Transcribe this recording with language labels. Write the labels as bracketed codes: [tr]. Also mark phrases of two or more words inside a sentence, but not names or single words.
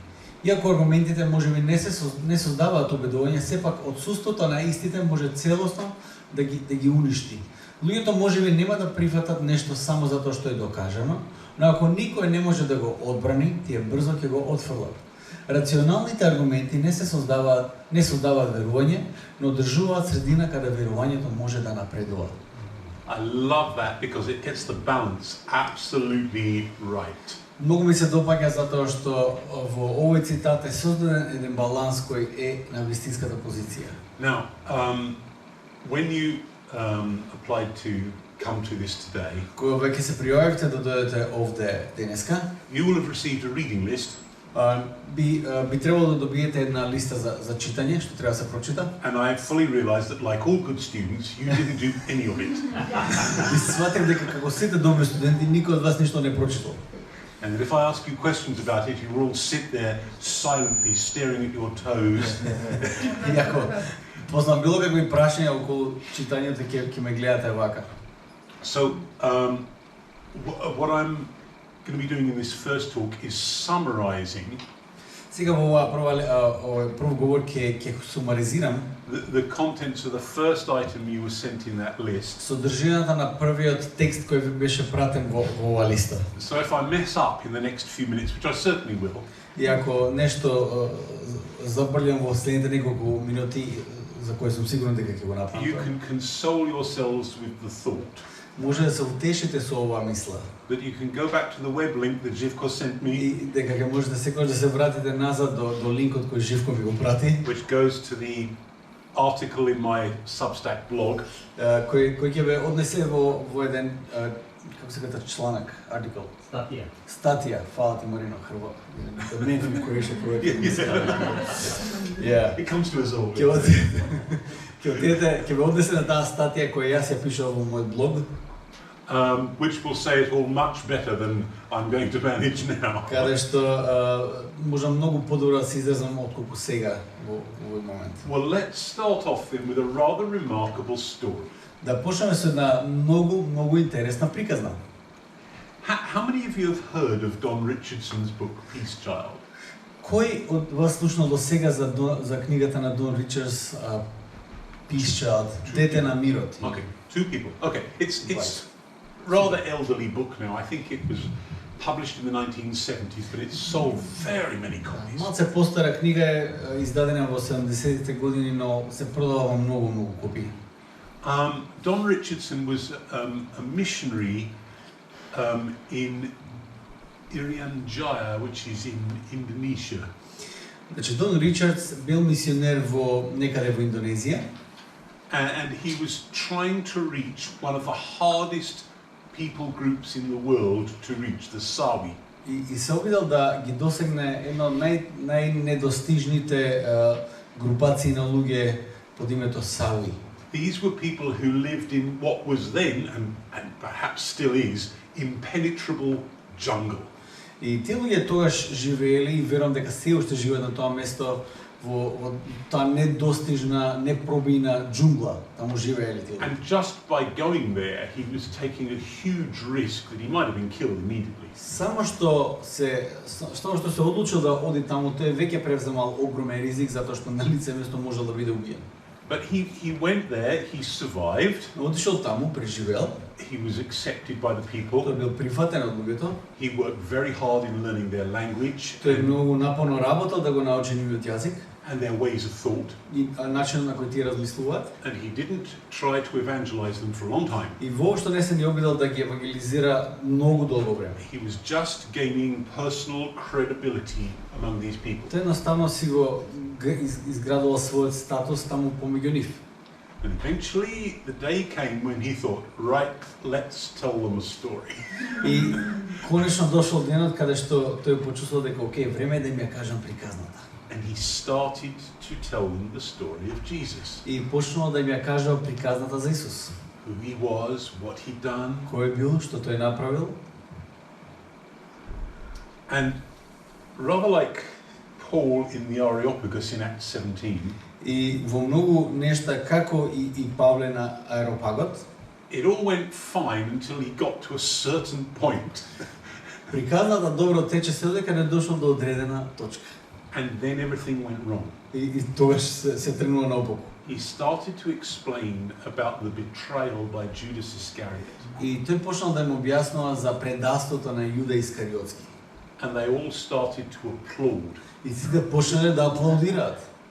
[mk] Иако аргументите можеби не создаваат убедување, сепак отсуството на истите може целосно да ги уништи. Луѓето можеби нема да прифатат нешто само затоа што е докажано, но ако никој не може да го одбрани, тие брзо ќе го отфрлат. Рационалните аргументи не создаваат верување, но одржуваат средина каде верувањето може да напредува. [en] I love that because it gets the balance absolutely right. [mk] Многу ми се допаѓа затоа што во овој цитат е создаден еден баланс кој е на вистинската позиција. [en] Now, when you applied to come to this today, [mk] Кога веќе се пријавивте да дојдете овде денеска, [en] you will have received a reading list, [mk] би требало да добиете една листа за читање, што треба да се прочита. [en] and I fully realised that, like all good students, you didn't do any of it. [mk] И сватив дека како сите добри студенти, никој од вас ништо не прочитал. [en] And that if I ask you questions about it, you will all sit there silently staring at your toes. [mk] И ако познам било какви прашања околу читањето, ќе ме гледате вака. [en] So, what I'm going to be doing in this first talk is summarising [mk] Сега во овој прв говор ќе сумаризирам [en] the contents of the first item you were sent in that list. [mk] содржината на првиот текст кој ви беше пратен во оваа листа. [en] So if I mess up in the next few minutes, which I certainly will, [mk] И ако нешто забрлям во следните неколку минути, за кои сум сигурен дека ќе го [en] you [mk] направам, [en] can console yourselves with the thought [mk] може да се утешите со оваа мисла. [en] that you can go back to the web link that Živko sent me, [mk] И дека ќе можете секогаш да се вратите назад до линкот кој Живко ми го прати, [en] which goes to the article in my Substack blog, [mk] кој ќе ве однесе во еден како се ката чланак, article. Статија, фала ти Марино, Хрват. [en] The main Croatian poet. Yeah. it comes to us all. [mk] Ќе ве однесе на таа статија која јас ја пишав во мојот блог, [en] Which will say it all much better than I'm going to manage now. [mk] каде што можам многу подобро да се изразам отколку сега во овој момент. [en] Well, let's start off then with a rather remarkable story. [mk] Да почнеме со една многу интересна приказна. [en] How many of you have heard of Don Richardson's book, Peace Child? [mk] Кој од вас слушнал до сега за книгата на Дон Ричардс Peace Child, Дете на мирот? [en] Okay, two people. Okay, it's rather elderly book now. I think it was published in the 1970s, but it's sold very many copies. [mk] Малце постара книга е издадена во 70-тите години, но се продава многу копии. [en] Don Richardson was a missionary in Irian Jaya, which is in Indonesia. [mk] Значи Дон Ричардс бил мисионер во некаде во Индонезија [en] And he was trying to reach one of the hardest people groups in the world to reach, the Sawi. [mk] и се обидел да ги досегне едно од најнедостижните групации на луѓе под името Сауи. [en] These were people who lived in what was then, and perhaps still is, impenetrable jungle. [mk] И тие луѓе тогаш живеели и верувам дека се уште живеат на тоа место во таа недостижна, непробиена џунгла, таму живеели тие. [en] And just by going there, he was taking a huge risk that he might have been killed immediately. [mk] Само што се одлучил да оди таму, тој веќе превземал огромен ризик затоа што на лице место можел да биде убиен. [en] But he went there, he survived, [mk] Отишол таму, преживел, [en] he was accepted by the [mk] тој [en] people, [mk] бил прифатен од луѓето, [en] he worked very hard in learning their language [mk] тој многу напорно работел да го научи нивниот јазик [en] and their ways of thought, [mk] и начинот на кој тие размислуваат. [en] and he didn't try to evangelize them for a long time. [mk] И воопшто не се ни обидел да ги евангелизира многу долго време. [en] He was just gaining personal credibility among these people. [mk] Тој едноставно си го изградувал својот статус таму помеѓу нив. [en] And eventually the day came when he thought, right, let's tell them a story. [mk] И конечно дошол денот каде што тој почувствувал дека окей, време е да им ја кажам приказната. [en] And he started to tell them the story of Jesus. [mk] И почнал да им ја кажа приказната за Исус. [en] Who he was, what he'd done. [mk] Кој бил, што тој направил. [en] And rather like Paul in the Areopagus in Acts 17, [mk] И во многу нешта како и Павле на Аеропагот, [en] it all went fine until he got to a certain point. [mk] приказната добро тече се додека не дошол до одредена точка. [en] And then everything went wrong. [mk] И тогаш се тргнува наопаку. [en] He started to explain about the betrayal by Judas Iscariot. [mk] И тој почнал да им објаснува за предавството на Јуда Искариотски. [en] And they all started to applaud. [mk] И сите почнале да аплаудираат.